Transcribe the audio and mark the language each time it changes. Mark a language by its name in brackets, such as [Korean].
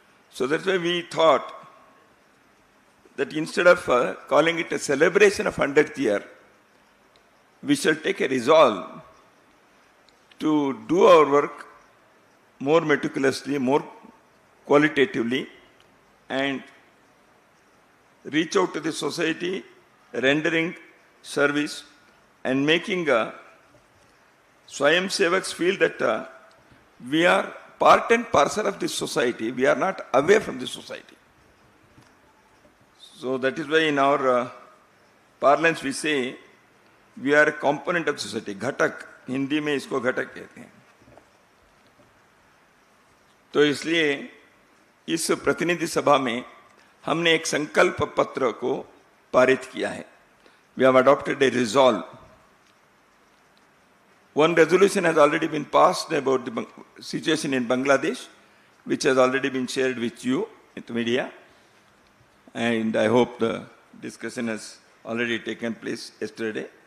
[English] So that's why we thought that instead of calling it a celebration of 100th year, we shall take a resolve to do our work more meticulously, more qualitatively, and reach out to the society, rendering service and making Swayamsevaks feel that we are part and parcel of this society. We are not away from the society. So that is why in our parlance we say we are a component of society. [Hindi] Ghatak, Hindi में इसको घटक कहते हैं. तो इसलिए इस प्रतिनिधि सभा में हमने एक संकल्प पत्र को पारित किया है. [English] We have adopted a resolve. One resolution has already been passed about the situation in Bangladesh, which has already been shared with you in the media. And I hope the discussion has already taken place yesterday.